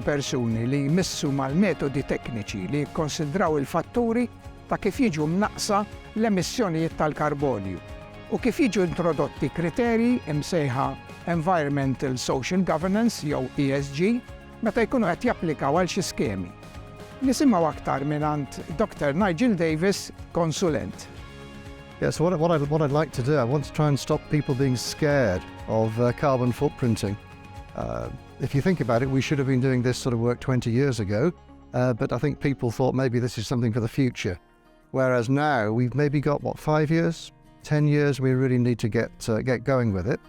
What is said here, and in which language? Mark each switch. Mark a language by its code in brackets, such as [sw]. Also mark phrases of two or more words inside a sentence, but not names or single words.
[mt] persuni li jmissu mal-metodi tekniċi li jikkonsidraw il-fatturi ta' kif jiġu mnaqsa l-emissjonijiet tal-karbonju u kif jiġu introdotti kriterji imsejħa [en] Environmental Social Governance [mt] jew ESG meta jkunu qed japplikaw għal xi skemi. Nisimgħu aktar mingħand Dr. Nigel Davis, konsulent. [en] Yeah, so what I'd like to do, I want to try and stop people being scared of carbon footprinting. If you think about it, we should have been doing this sort of work 20 years ago, but I think people thought maybe this is something for the future. Whereas now we've maybe got, 5 years, 10 years, we really need to get going with it.